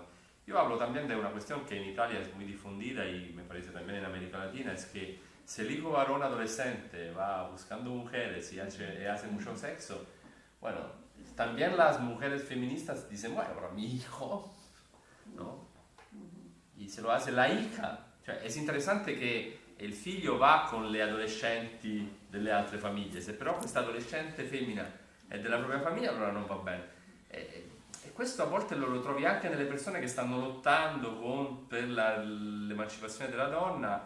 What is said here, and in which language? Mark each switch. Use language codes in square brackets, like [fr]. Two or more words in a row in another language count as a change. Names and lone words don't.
[es] Yo hablo también de una cuestión que en Italia es muy difundida y me parece también en América Latina, es que si el hijo varón adolescente va buscando mujeres y hace mucho sexo, bueno, también las mujeres feministas dicen, bueno, pero mi hijo, ¿no? Y se lo hace la hija. [it] Cioè, è interessante che il figlio va con le adolescenti delle altre famiglie, se però questa adolescente femmina è della propria famiglia allora non va bene. E questo a volte lo trovi anche nelle persone che stanno lottando per l'emancipazione della donna.